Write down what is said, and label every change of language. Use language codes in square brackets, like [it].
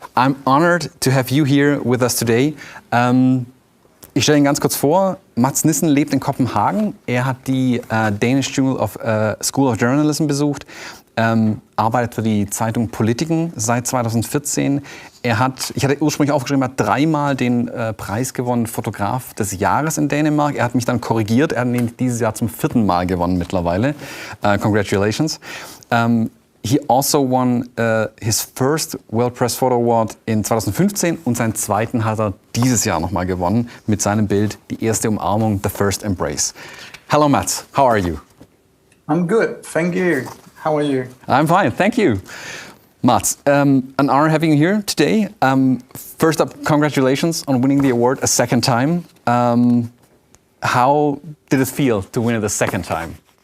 [en] I'm honored to have you here with us today. [de] Ich stelle ihn ganz kurz vor. Mats Nissen lebt in Kopenhagen. Er hat die Danish School of Journalism besucht. Arbeitet für die Zeitung Politiken seit 2014. Ich hatte ursprünglich aufgeschrieben, er hat 3-mal den Preis gewonnen, Fotograf des Jahres in Dänemark. Er hat mich dann korrigiert, er hat ihn dieses Jahr zum 4. Mal gewonnen mittlerweile. [en] Congratulations. He also won his first World Press Photo Award in 2015 [de] und seinen zweiten hat er dieses Jahr nochmal gewonnen mit seinem Bild Die erste Umarmung, The First Embrace. [en] Hello Mats, how are you? I'm good, thank you. How are you? I'm fine, thank you. Mats, an honor having you here today. First up, congratulations on winning the award a second time. How did it feel to win it a second time?